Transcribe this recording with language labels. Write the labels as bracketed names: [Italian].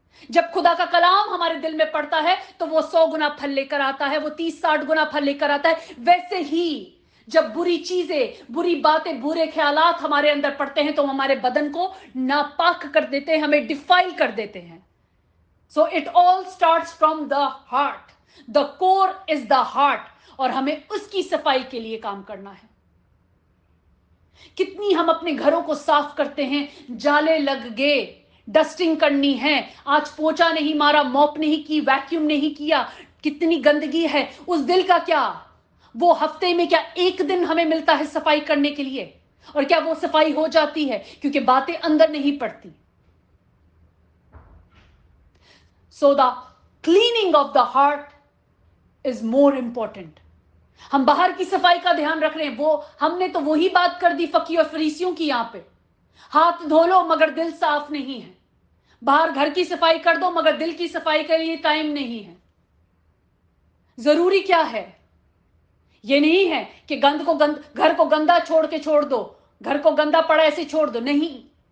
[Urdu] جب خدا کا کلام ہمارے دل میں پڑتا ہے تو وہ 100 گنا پھل لے کر آتا ہے، وہ 30-60 گنا پھل لے کر آتا ہے. ویسے ہی جب بری چیزیں، بری باتیں، برے خیالات ہمارے اندر پڑتے ہیں تو ہمارے بدن کو ناپاک کر دیتے ہیں، ہمیں ڈیفائل کر دیتے ہیں. [English] So it all starts from the heart. The core is the heart. [Urdu] اور ہمیں اس کی صفائی کے لیے کام کرنا ہے. کتنی ہم اپنے گھروں کو صاف کرتے ہیں، جالے لگ گئے، ڈسٹنگ کرنی ہے، آج پوچھا نہیں مارا، موپ نہیں کی، ویکیوم نہیں کیا، کتنی گندگی ہے. اس دل کا کیا؟ وہ ہفتے میں کیا ایک دن ہمیں ملتا ہے صفائی کرنے کے لیے؟ اور کیا وہ صفائی ہو جاتی ہے؟ کیونکہ باتیں اندر نہیں پڑتی. [English] So the cleaning of the heart is more important. [Urdu] ہم باہر کی صفائی کا دھیان رکھ رہے ہیں، وہ ہم نے تو وہی بات کر دی فقیہ اور فریسیوں کی. یہاں پہ ہاتھ دھو لو مگر دل صاف نہیں ہے، باہر گھر کی صفائی کر دو مگر دل کی صفائی کے لیے ٹائم نہیں ہے. ضروری کیا ہے؟ یہ نہیں ہے کہ گھر کو گندا چھوڑ کے چھوڑ دو، گھر کو گندا پڑا ایسے چھوڑ دو، نہیں.